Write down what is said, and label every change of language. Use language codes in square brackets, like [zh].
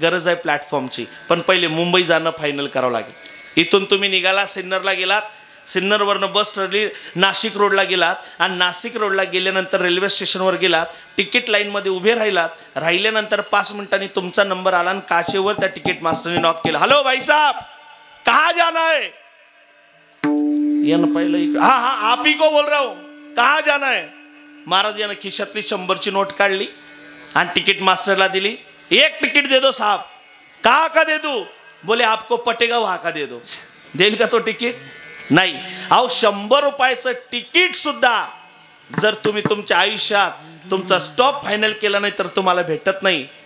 [mr] गरज आहे प्लॅटफॉर्मची. पण पहिले मुंबई जाणं फायनल करावं लागेल. इथून तुम्ही निघाला, सिन्नरला गेलात, सिन्नरवरनं बस ठरली, नाशिक रोडला गेलात आणि नाशिक रोडला गेल्यानंतर रेल्वे स्टेशनवर गेलात, तिकीट लाईनमध्ये उभे राहिल्यानंतर 5 मिनिटांनी तुमचा नंबर आला आणि काचेवर त्या तिकीट मास्टरने नॉक केलं. [hi] हॅलो भाई साहब, कहाँ जाना है? [mr] यानं पहिलं [hi] हा आप ही को बोल रहा हूं, कहाँ जाना है? [mr] महाराज यानं खिशातली 100ची नोट काढली आणि तिकीट मास्टरला दिली. [hi] एक तिकीट दे दो साहब. कहाँ का दे दो? बोले आपको पटेगा वहां का दे दो. [mr] देईल का तो तिकीट? नाही. अहो 100 रुपयाचं तिकीट सुद्धा जर तुम्ही तुमच्या आयुष्यात तुमचा स्टॉप फायनल केला नाही तर तुम्हाला भेटत नाही.